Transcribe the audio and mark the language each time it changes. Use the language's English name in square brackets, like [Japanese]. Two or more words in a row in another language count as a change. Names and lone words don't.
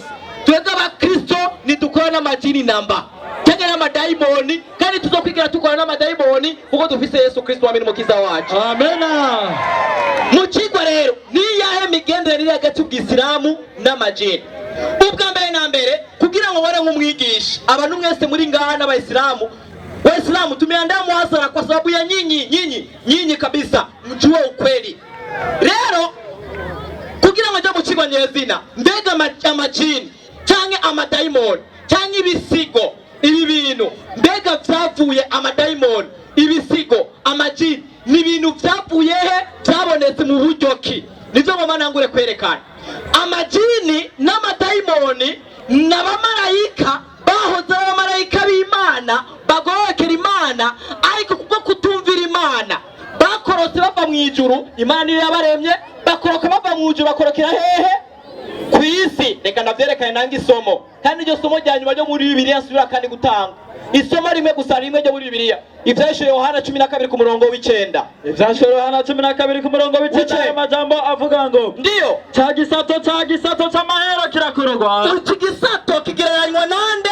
[Rundi] Twebwe abakristo ntidukora n'amajini namba cyangwa n'amadayimoni kandi tuzokwigira tukora n'amadayimoni kuko dufise Yesu Kristo wamene umukiza wacu. Amen. Mu kigo rero niyahe migenderanire hagati y'Ubwisilamu n'amajini? Ubwa mbere na mbere kugira ngo wale nk'umwigisha abantu mwese muri ngaha n'Abayisilamu, [Swahili] Waislamu tumeandaa muhadhara kwa sababu ya nyinyi kabisa mjue ukweli. [Rundi] Rero kugira ngo njye mu kigo nyezina mbega amajini cyangwa amadayimoni cyangwa ibisigo ibi bintu mbega byavuye amadayimoni ibisigo amajini ni ibintu byavuye he byabonetse mu buryo ki? Nivyo mama nangure kwerekana amajini n'amadayimoni n'abamarayika bahoze abamarayika b'Imana bagorokera Imana ariko kubwo kutumvira Imana bakorotse bava mu ijuru. Imana niyo yabaremye bakoroka bava mu ijuru bakorokera hehe? Ku isi. Reka ndavyerekane nanga isomo kandi iryo somo rya nyuma ryo muri Bibiliya nsubira kandi gutanga isomo rimwe gusa rimwe ryo muri Bibiliya Ivyahishuriwe Yohana 12 ku murongo w'9. Ivyahishuriwe Yohana 12 ku murongo w'9 amajambo avuga ngo ndiyo ca gisato c'amahera kirakorogwa. Iki gisato kigereranywa nande?